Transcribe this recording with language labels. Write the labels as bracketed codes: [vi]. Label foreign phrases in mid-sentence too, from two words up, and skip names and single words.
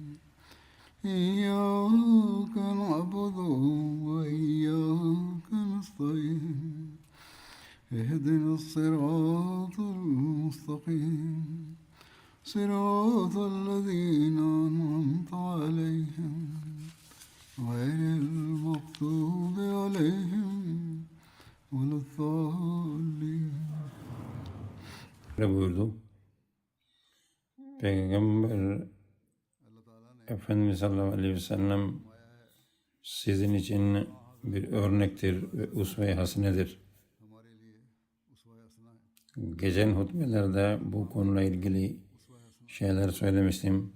[ar] إياك نعبد وإياك نستعين اهدنا الصراط المستقيم صراط الذين أنعمت عليهم غير المغضوب عليهم ولا الضالين. [tr] Ne buyurdu? Peygamber Efendimiz [ar] صلى الله عليه وسلم [tr] sizin için bir örnektir ve usve-i hasenedir. Geçen hutbelerde bu konuyla ilgili şeyler söylemiştim.